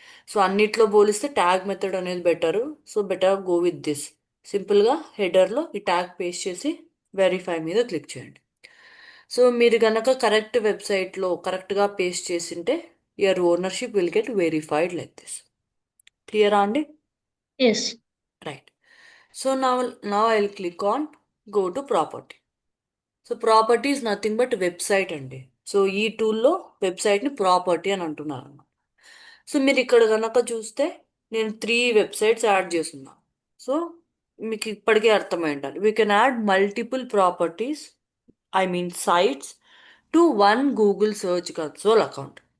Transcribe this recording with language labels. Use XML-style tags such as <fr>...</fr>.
<te>So అన్నిట్లో పోలిస్తే tag method అనేది better.</te> <en>So better go with this.</en> <te>సింపుల్గా హెడర్లో ఈ ట్యాగ్ పేస్ట్ చేసి వెరిఫై మీద క్లిక్ చేయండి. సో మీరు కనుక కరెక్ట్ వెబ్సైట్లో కరెక్ట్గా పేస్ట్ చేసింటే</te> <en>Your ownership will get verified like this.</en> <te>క్లియరా అండి?</te> <en>Yes. Right. So now I'll click on go to property. So property is nothing but website అండి.</en> <te>సో ఈ టూల్లో వెబ్సైట్ని ప్రాపర్టీ అని అంటున్నారు అన్నమాట. సో మీరు ఇక్కడ కనుక చూస్తే నేను 3 వెబ్సైట్స్ యాడ్ చేస్తున్నా.</te> <en>so</en> <te>మీకు ఇప్పటికే అర్థమై ఉండాలి,</te> <en>We can add multiple properties, I mean sites, to one Google search console account.</en>